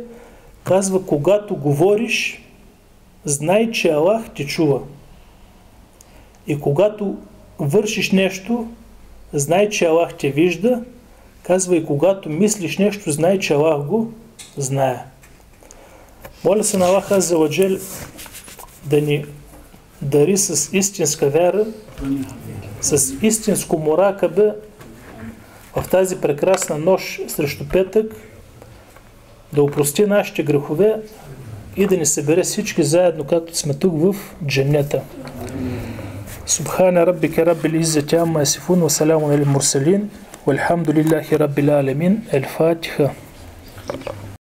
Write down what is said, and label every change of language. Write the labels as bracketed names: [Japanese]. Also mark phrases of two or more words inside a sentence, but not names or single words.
[Bulgarian] Казва: когато говориш, знай, че Аллах те чува. И когато вършиш нещо, знай, че Аллах те вижда. Казва: и когато мислиш нещо, знай, че Аллах го знае. Моля се на Аллах [Arabic] عز وجل [Bulgarian] да ни дари с истинска вяра, с истинско муракаба в тази прекрасна нощ срещу петък, да опрости нашите грехове и да ни събере всички заедно, както сме тук в дженнета. [Arabic] سبحان ربك رب العزة عما يصفون وسلام على المرسلين والحمد لله رب العالمين. Ал-Фатиха.